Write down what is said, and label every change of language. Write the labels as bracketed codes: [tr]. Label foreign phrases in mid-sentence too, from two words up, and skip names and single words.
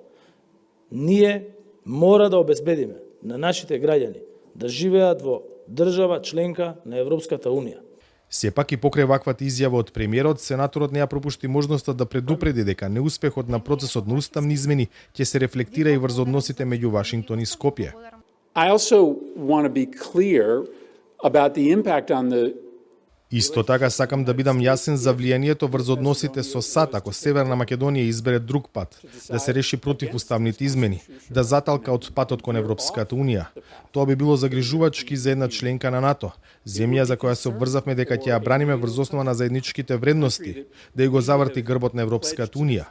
[mk] Ние мора да обезбедиме на нашите граѓани да живеат во држава членка на Европската Унија. Сепак и покрај ваквата изјава од премиерот, сенаторот не ја пропушти можноста да предупреди дека неуспехот на процесот на уставни измени ќе се рефлектира и врз односите меѓу Вашингтон и Скопје. [en] I also want to be clear about the impact on the [mk] Исто така сакам да бидам јасен за влијанието врз односите со САД ако Северна Македонија избере друг пат, да се реши против уставните измени, да заталка од патот кон Европската Унија. Тоа би било загрижувачки за една членка на НАТО, земја за која се обврзавме дека ќе ја браниме врз основа на заедничките вредности, да ја го заврти грбот на Европската Унија.